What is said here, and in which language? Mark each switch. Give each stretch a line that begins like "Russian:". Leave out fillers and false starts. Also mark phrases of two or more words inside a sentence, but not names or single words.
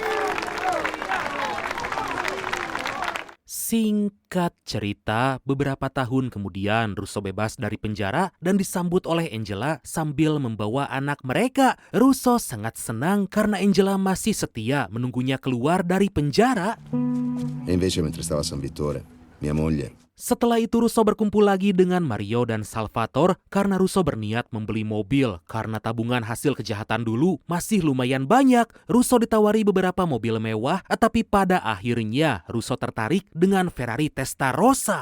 Indonesian: Singkat cerita, beberapa tahun kemudian Russo bebas dari penjara dan disambut oleh Angela sambil membawa anak mereka. Russo sangat senang karena Angela masih setia menunggunya keluar dari penjara.
Italian: E invece mentre stavo a San Vittore, mia moglie...
Indonesian: Setelah itu Russo berkumpul lagi dengan Mario dan Salvatore karena Russo berniat membeli mobil karena tabungan hasil kejahatan dulu masih lumayan banyak. Russo ditawari beberapa mobil mewah, tapi pada akhirnya Russo tertarik dengan Ferrari Testarossa.